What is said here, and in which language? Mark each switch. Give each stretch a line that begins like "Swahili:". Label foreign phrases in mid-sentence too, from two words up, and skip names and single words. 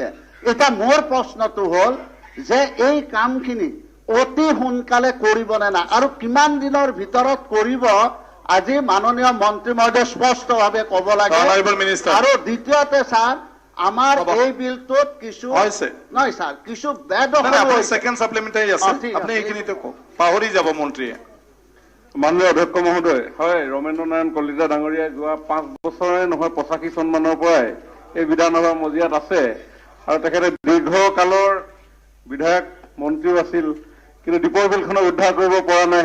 Assamese: এতিয়া মোৰ প্ৰশ্নটো হ'ল যে এই কামখিনি অতি সোনকালে কৰিবনে না, আৰু কিমান দিনৰ ভিতৰত কৰিব, আজি মাননীয় মন্ত্ৰী মহোদয় স্পষ্টভাৱে ক'ব লাগে। আৰু দ্বিতীয়তে ছাৰ, আমাৰ এই বিলটোত কিছু নহয় ছাৰ, কিছু
English: second supplementary
Assamese: আছে, আপনি এইখিনিতে পাহৰি যাব মন্ত্ৰীয়ে। মাননীয় অধ্যক্ষ মহোদয়, হয়, ৰমেন্দ্ৰ নাৰায়ণ কলিতা ডাঙৰীয়াই যোৱা 5 বছৰে নহয় 85 চনমানৰ পৰাই এই বিধানসভাৰ মজিয়াত আছে, আৰু তেখেতে দীৰ্ঘকালৰ বিধায়ক মন্ত্ৰীও আছিল, কিন্তু দীপৰ বিলখনক উদ্ধাৰ কৰিব পৰা নাই।